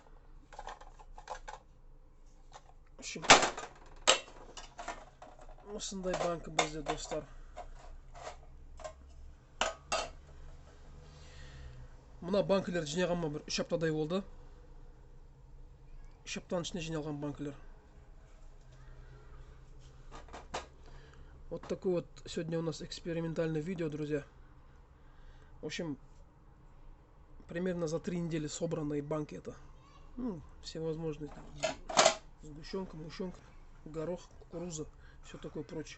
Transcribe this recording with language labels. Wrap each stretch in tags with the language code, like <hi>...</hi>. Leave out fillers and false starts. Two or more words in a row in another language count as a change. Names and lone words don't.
<kk>Осындай банкі бізде, достар. Мына банкілер жинағанма бір 3 аптадай болды. 3 аптаның ішінде жиналған банкілер.</kk> <ru>Вот такой вот сегодня у нас экспериментальное видео, друзья. В общем, примерно за 3 недели собранные банки это. Всевозможные. Сгущенка, мущенка, горох, кукуруза, все такое прочее.</ru>